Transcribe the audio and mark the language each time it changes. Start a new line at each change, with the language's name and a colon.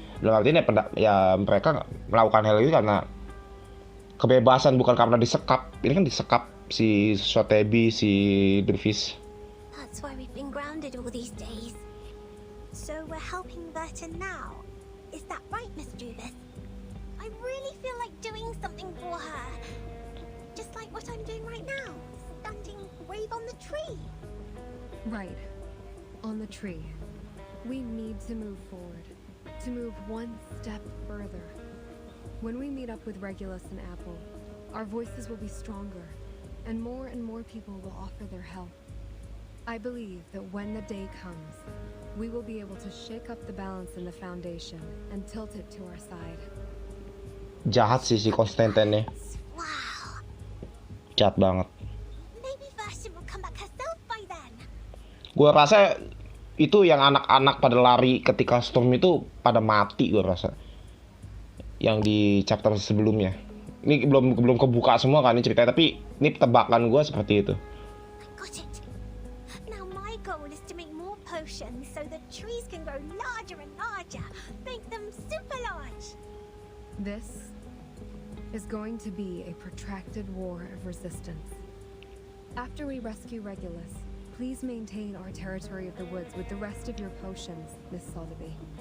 Indonesian: Dalam artinya ya mereka melakukan hal itu karena kebebasan, bukan karena disekap. Ini kan disekap si Sotheby, si Druvis.
English: That's why we've been grounded all these days. So we're helping Burton now. Is that right, Miss Druvis? I really feel like doing something for her. Just like what I'm doing right now. Standing brave on the tree. Right. On the tree. We need to move forward. To move one step further. When we meet up with Regulus and Apple, our voices will be stronger, and more people will offer their help. I believe that when the day comes, we will be able to shake up the balance in the Foundation and tilt it to our side.
Indonesian: Jahat sih si Konstantinnya. Wow. Jahat banget.
English: Maybe Burton will come back herself by then.
Indonesian: Gua rasa itu yang anak-anak pada lari ketika storm itu pada mati, gue rasa. Yang di chapter sebelumnya. Ini belum kebuka semua kan ini ceritanya, tapi ini tebakan gue seperti itu.
English: I got it. Now my goal is to make more potions so the trees can grow larger and larger. Make them super large. This is going to be a protracted war of resistance. After we rescue Regulus, please maintain our territory of the woods with the rest of your potions, Miss Sotheby.